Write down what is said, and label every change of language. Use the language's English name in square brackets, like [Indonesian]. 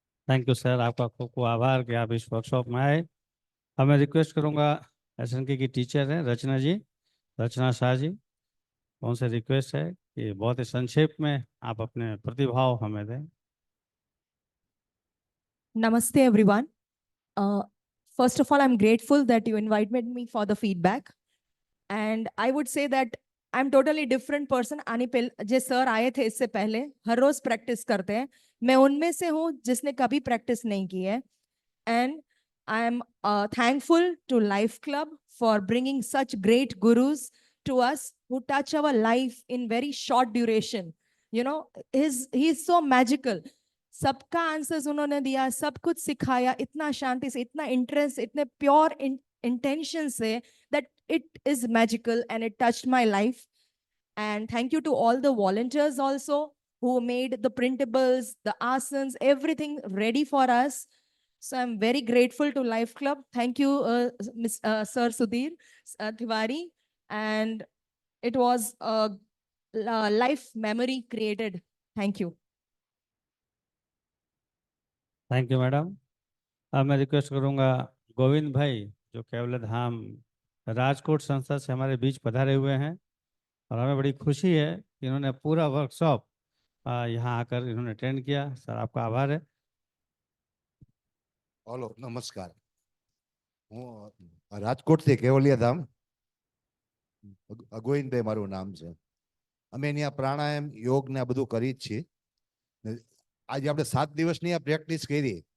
[Hindi] Thank you sir, आपका खूब खूब आभार कि आप इस वर्कशॉप में आए। अब मैं रिक्वेस्ट करूंगा SNK की टीचर हैं रचना जी, रचना शाह जी, उनसे रिक्वेस्ट है कि बहुत ही संक्षेप में आप अपने प्रतिभाव हमें दें। [English] Namaste, everyone. First of all, I'm grateful that you invited me for the feedback. And I would say that I'm totally different person. [Hindi] J sir आए थे इससे पहले हर रोज प्रैक्टिस करते हैं, मैं उनमें से हूँ जिसने कभी प्रैक्टिस नहीं की है. [English] And I'm thankful to Life Club for bringing such great gurus to us who touch our life in very short duration. You know, he's so magical. [Hindi] सबका आंसर्स उन्होंने दिया, सब कुछ सिखाया इतना शांति से, इतना इंटरेस्ट, इतने प्योर इंटेंशन से, [English] that it is magical and it touched my life. And thank you to all the volunteers also who made the printables, the asanas, everything ready for us. So I'm very grateful to Life Club. Thank you, Sir Sudhir Tiwari. And it was a life memory created. Thank you. Thank you madam. [Hindi] अब मैं request करूंगा गोविंद भाई, जो केवल धाम राजकोट संस्था से हमारे बीच पधारे हुए हैं, और हमें बड़ी खुशी है कि इन्होंने पूरा वर्कशॉप यहाँ आकर इन्होंने अटेंड किया। सर आपका आभार है। [Gujarati] हेलो नमस्कार, હું રાજકોટથી કેવલિયા ધામ, અગોઈનભાઈ મારું નામ છે। અમે અહીંયા પ્રાણાયામ યોગ ને આ બધું કરી જ છીએ। આજે આપણે 7 દિવસની આ પ્રેક્ટિસ કરી,